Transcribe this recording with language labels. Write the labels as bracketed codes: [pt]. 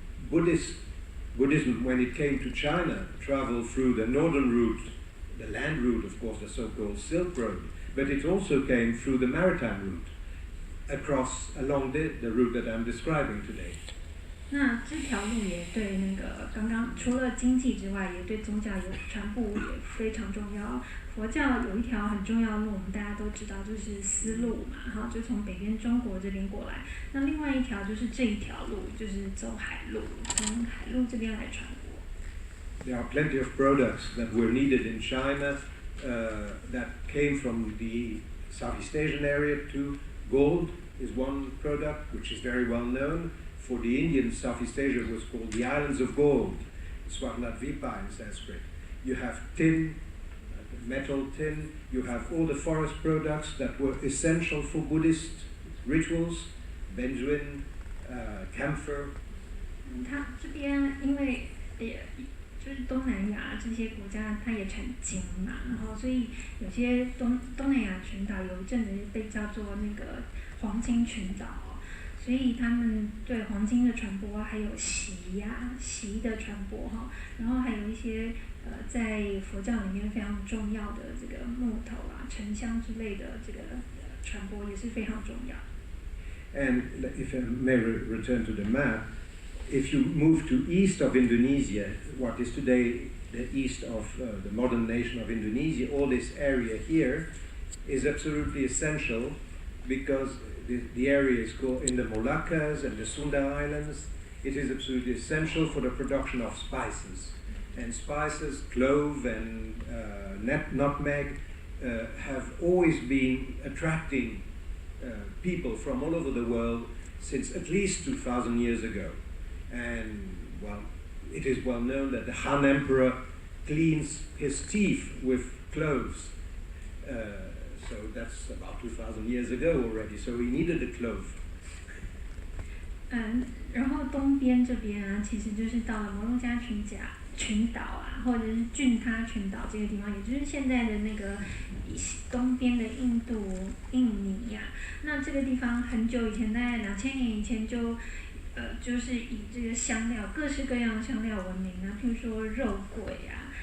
[en] Buddhism, when it came to China, traveled through the northern route, the land route, of course, the so-called Silk Road, but it also came through the maritime route, along the route that I'm describing today. [zh] 那这条路也对那个刚刚除了经济之外，也对宗教传播也非常重要。佛教有一条很重要的路，我们大家都知道，就是丝路嘛，哈，就从北边中国这边过来。那另外一条就是这一条路，就是走海路，从海路这边来传播。 [en] There are plenty of products that were needed in China that came from the Southeast Asian area too. Gold is one product which is very well known. For the Indians, Southeast Asia was called the Islands of Gold, Swarnadvipa in Sanskrit. You have tin, metal tin, you have all the forest products that were essential for Buddhist rituals, benzoin, camphor. [zh] 它这边因为就是东南亚这些国家，它也产金嘛，然后所以有些东南亚群岛有一阵子被叫做那个黄金群岛，所以他们对黄金的传播，还有锡的传播哈，然后还有一些在佛教里面非常重要的这个木头啊、沉香之类的这个传播也是非常重要。 [en] And if I may return to the map, if you move to east of Indonesia, what is today the east of the modern nation of Indonesia, all this area here is absolutely essential because the area is called in the Moluccas and the Sunda Islands. It is absolutely essential for the production of spices. And spices, clove and nutmeg, have always been attracting people from all over the world since at least 2,000 years ago. And, well, it is well known that the Han Emperor cleans his teeth with cloves. So that's about 2,000 years ago already, so he needed a clove. [zh] 然后东边这边啊，其实就是到了摩洛加群岛啊，或者是俊他群岛这个地方，也就是现在的那个东边的印尼呀。那这个地方很久以前，大概2000年以前就是以这个香料，各式各样的香料闻名啊，譬如说肉桂啊。